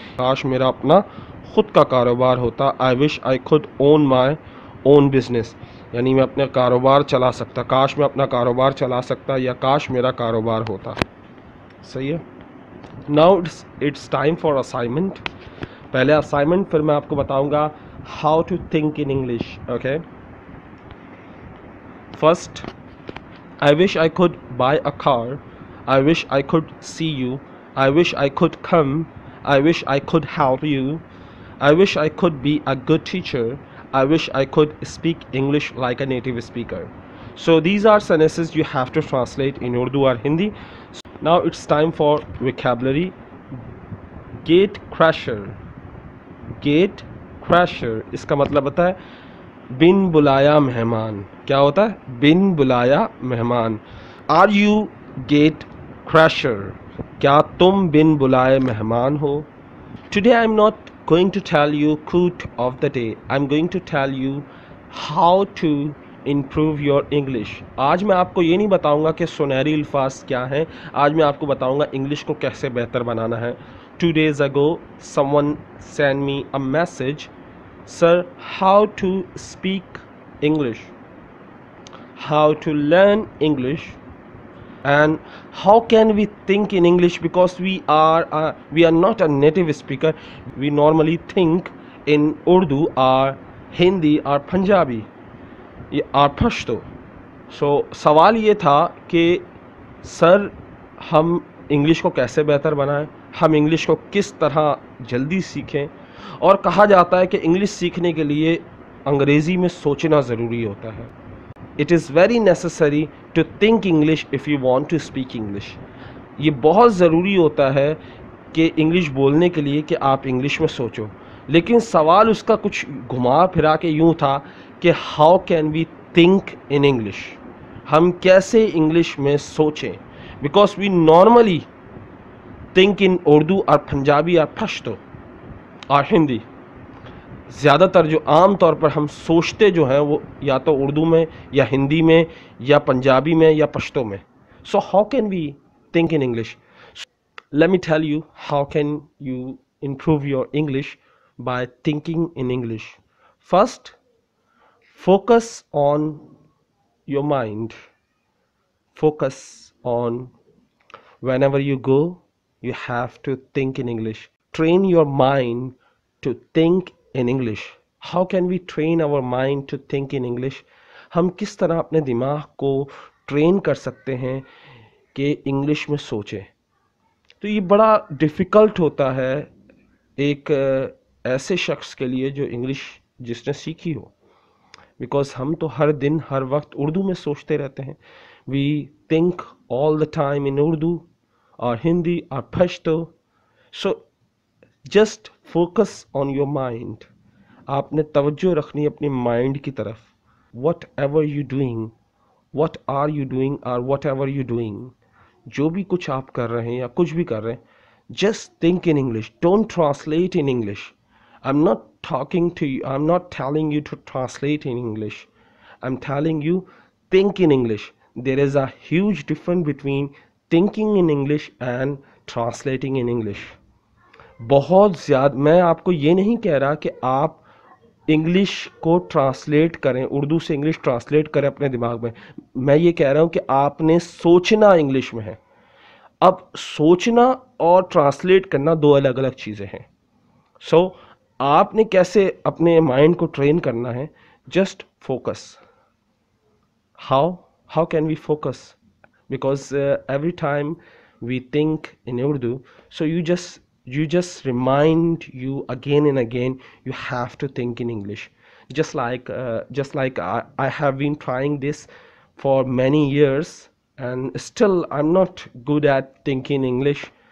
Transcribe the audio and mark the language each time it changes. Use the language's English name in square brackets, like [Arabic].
[Hindi] काश मेरा अपना खुद का कारोबार होता. [English] I wish I could own my own business, [Hindi] यानी मैं अपना कारोबार चला सकता. काश मैं अपना कारोबार चला सकता, या काश मेरा कारोबार होता. सही है. [English] Now it's time for assignment. [Hindi] पहले असाइनमेंट, फिर मैं आपको बताऊंगा [English] How to think in English. Okay. First, I wish I could buy a car. I wish I could see you. I wish I could come. I wish I could help you. I wish I could be a good teacher. I wish I could speak English like a native speaker. So these are sentences you have to translate in Urdu or Hindi. Now it's time for vocabulary. Gate crasher. Gate crasher. [Hindi] इसका मतलब होता है बिन बुलाया मेहमान. क्या होता है? बिन बुलाया मेहमान. Are you get crasher. क्या तुम बिन बुलाए मेहमान हो? [English] Today I am not going to tell you quote of the day. I am going to tell you how to improve your English. [Hindi] आज मैं आपको ये नहीं बताऊंगा कि सुनहरी अल्फाज क्या हैं. आज मैं आपको बताऊंगा इंग्लिश को कैसे बेहतर बनाना है. [English] 2 days ago someone sent me a message, sir, how to speak English, how to learn English, and how can we think in English, because we are not a native speaker. We normally think in Urdu or Hindi or Punjabi or Pashto. [Hindi] So सवाल ये था कि sir हम English को कैसे बेहतर बनाएं, हम इंग्लिश को किस तरह जल्दी सीखें. और कहा जाता है कि इंग्लिश सीखने के लिए अंग्रेज़ी में सोचना ज़रूरी होता है. [English] It is very necessary to think English if you want to speak English. [Hindi] ये बहुत ज़रूरी होता है कि इंग्लिश बोलने के लिए कि आप इंग्लिश में सोचो. लेकिन सवाल उसका कुछ घुमा फिरा के यूँ था कि [English] How can we think in English. [Hindi] हम कैसे इंग्लिश में सोचें, [English] because we normally think in Urdu [Hindi] और पंजाबी और पश्तो और हिंदी. ज़्यादातर जो आम तौर पर हम सोचते जो हैं वो या तो उर्दू में या हिंदी में या पंजाबी में या पश्तो में. [English] So how can we think in English? Let me tell you how can you improve your English by thinking in English. First, focus on your mind. Focus on, whenever you go, you have to think in English. Train your mind to think in English. How can we train our mind to think in English? [Hindi] हम किस तरह अपने दिमाग को train कर सकते हैं कि इंग्लिश में सोचें. तो ये बड़ा डिफ़िकल्ट होता है एक ऐसे शख्स के लिए जो इंग्लिश जिसने सीखी हो, बिकॉज हम तो हर दिन हर वक्त उर्दू में सोचते रहते हैं. [English] We think all the time in Urdu और हिंदी और Pashto. So just focus on your mind. [Hindi] आपने तवज्जो रखनी अपनी माइंड की तरफ. [English] whatever you doing, [Hindi] what are you doing और वट एवर यू डूइंग, जो भी कुछ आप कर रहे हैं या कुछ भी कर रहे हैं, [English] just think in English. Don't translate in English. I'm not talking to you, I'm not telling you to translate in English. I'm telling you think in English. There is a huge difference between thinking in English and translating in English. [Hindi] बहुत ज़्यादा. मैं आपको ये नहीं कह रहा कि आप इंग्लिश को ट्रांसलेट करें, उर्दू से इंग्लिश ट्रांसलेट करें अपने दिमाग में. मैं ये कह रहा हूँ कि आपने सोचना इंग्लिश में है. अब सोचना और ट्रांसलेट करना दो अलग अलग चीज़ें हैं. सो आपने कैसे अपने माइंड को ट्रेन करना है? Just [English] focus. How can we focus? Because every time we think in Urdu, so you just remind you again and again, you have to think in English. Just like I have been trying this for many years, and still I'm not good at thinking English.